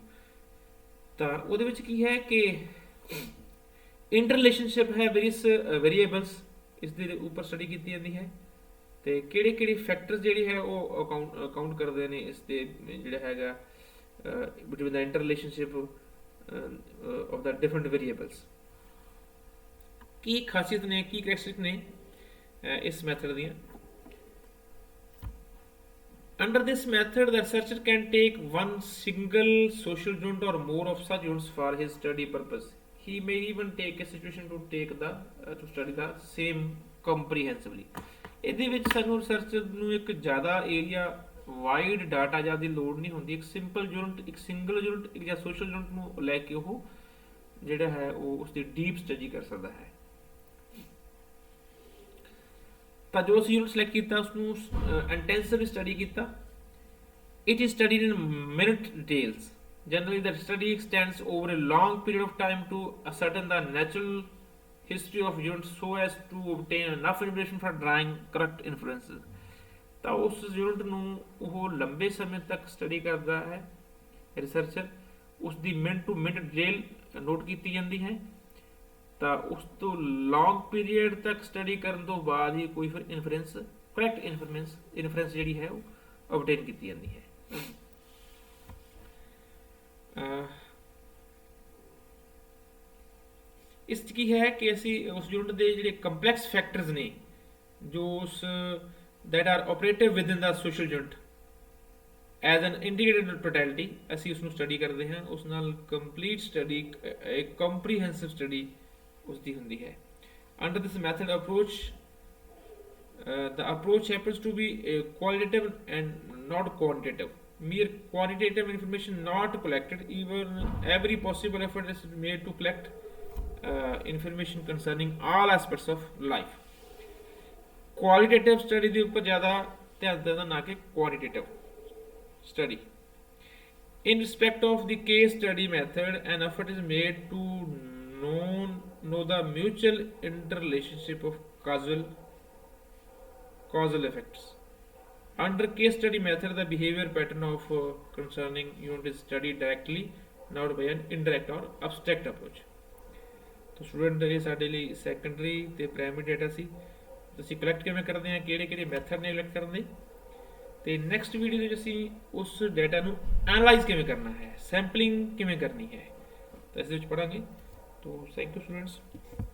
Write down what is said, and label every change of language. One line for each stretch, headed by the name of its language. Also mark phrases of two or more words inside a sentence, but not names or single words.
Punjabi: ਤਾਂ ਉਹਦੇ ਵਿੱਚ ਕੀ ਹੈ ਕਿ
English: inter relationship
Punjabi: ਹੈ
English: various variables,
Punjabi: ਇਸ ਦੇ ਉੱਪਰ ਸਟੱਡੀ ਕੀਤੀ ਜਾਂਦੀ ਹੈ ਤੇ ਕਿਹੜੇ ਫੈਕਟਰਸ ਜਿਹੜੇ ਹੈ ਉਹ ਅਕਾਊਂਟ ਕਰਦੇ ਨੇ ਇਸ ਦੇ ਜਿਹੜਾ ਹੈਗਾ
English: between the inter relationship of the different variables.
Punjabi: ਕੀ ਖਾਸੀਅਤ ਨੇ, ਕੀ ਕਰੈਕਟਰਿਸਟਿਕ ਨੇ ਇਸ ਮੈਥਡ ਦੀਆਂ।
English: Under this method, the researcher can take one single social unit or more of such units for his study purpose. He may even take a situation to study the same comprehensively.
Punjabi: ਇਹਦੇ ਵਿੱਚ ਸਾਨੂੰ ਰਿਸਰਚਰ ਨੂੰ ਇੱਕ ਜ਼ਿਆਦਾ
English: area wide data
Punjabi: ਜਾਂ ਦੀ ਲੋੜ ਨਹੀਂ ਹੁੰਦੀ। ਇੱਕ
English: simple unit,
Punjabi: ਇੱਕ
English: single unit,
Punjabi: ਇੱਕ ਜਾਂ
English: social unit
Punjabi: ਨੂੰ ਲੈ ਕੇ ਉਹ ਜਿਹੜਾ ਹੈ ਉਹ ਉਸਦੀ
English: deep study
Punjabi: ਕਰ ਸਕਦਾ ਹੈ। ਤਾਂ ਜੋ ਅਸੀਂ
English: unit select
Punjabi: ਕੀਤਾ ਉਸਨੂੰ
English: intensive study
Punjabi: ਕੀਤਾ।
English: it is studied in minute details. Generally, the study extends over a long period of time to ascertain the natural history of units so as to obtain enough information for drawing correct inferences.
Punjabi: ਤਾਂ ਉਸ ਯੂਨਿਟ ਨੂੰ ਉਹ ਲੰਬੇ ਸਮੇਂ ਤੱਕ ਸਟੱਡੀ ਕਰਦਾ ਹੈ ਰਿਸਰਚਰ, ਉਸ ਦੀ
English: minute to minute detail note
Punjabi: ਕੀਤੀ ਜਾਂਦੀ ਹੈ। ਤਾਂ ਉਸ ਤੋਂ
English: long period
Punjabi: ਤੱਕ ਸਟੱਡੀ ਕਰਨ ਤੋਂ ਬਾਅਦ ਹੀ ਕੋਈ ਫਿਰ ਇਨਫਰੈਂਸ,
English: correct inference
Punjabi: ਜਿਹੜੀ ਹੈ ਉਹ ਆਬਟੇਨ ਕੀਤੀ ਜਾਂਦੀ ਹੈ। ਇਸ 'ਚ ਕੀ ਹੈ ਕਿ ਅਸੀਂ ਉਸ ਯੂਨਿਟ ਦੇ ਜਿਹੜੇ
English: complex factors
Punjabi: ਨੇ ਜੋ ਉਸ
English: that are operative within the social unit as an integrated totality,
Punjabi: ਅਸੀਂ ਉਸ ਨੂੰ ਸਟੱਡੀ ਕਰਦੇ ਹਾਂ। ਉਸ ਨਾਲ
English: complete study,
Punjabi: ਇੱਕ
English: comprehensive study
Punjabi: ਉਸ ਦੀ ਹੁੰਦੀ ਹੈ।
English: Under this method approach, the approach happens to be qualitative and not quantitative. Mere quantitative information not collected, even every possible effort is made to collect information concerning all aspects of life. Qualitative study
Punjabi: ਦੇ ਉੱਪਰ ਜ਼ਿਆਦਾ ਧਿਆਨ ਦੇਣਾ, ਨਾ ਕਿ
English: quantitative study. In respect of the case study method, an effort is made to know the mutual interrelationship of causal effects. Under case study method, the behavior pattern of concerning unit is studied directly, not by an indirect or abstract approach.
Punjabi: ਤਾਂ ਸਟੂਡੈਂਟ ਇਹ ਸਾਡੇ ਲਈ ਸੈਕੰਡਰੀ ਤੇ
English: primary data
Punjabi: सी ਅਸੀਂ ਕਲੈਕਟ ਕਿਵੇਂ ਕਰਦੇ ਹਾਂ, ਕਿਹੜੇ ਮੈਥਡ ਨੇ ਕਲੈਕਟ ਕਰਨ ਦੇ, ਤੇ
English: next video
Punjabi: ਦੇ ਵਿੱਚ ਅਸੀਂ ਉਸ ਡਾਟਾ ਨੂੰ ਐਨਾਲਾਈਜ਼ ਕਿਵੇਂ ਕਰਨਾ ਹੈ, ਸੈਂਪਲਿੰਗ ਕਿਵੇਂ ਕਰਨੀ ਹੈ, ਤਾਂ ਇਸ ਦੇ ਵਿੱਚ ਪੜਾਂਗੇ।
English: तो thank you students.